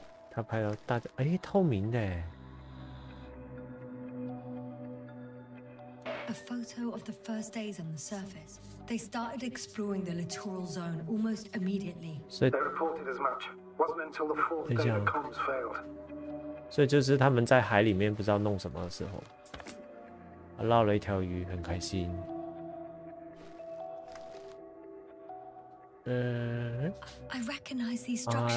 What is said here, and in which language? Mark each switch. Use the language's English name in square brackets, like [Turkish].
[Chinese] 他拍到大家，哎，透明的。 [English] A photo of the first days on the surface. They started exploring the littoral zone almost immediately. They reported as much. Wasn't until the fourth day the comms failed. [Chinese] 所以就是他们在海里面不知道弄什么的时候，捞了一条鱼，很开心。 [English] I recognize these structures.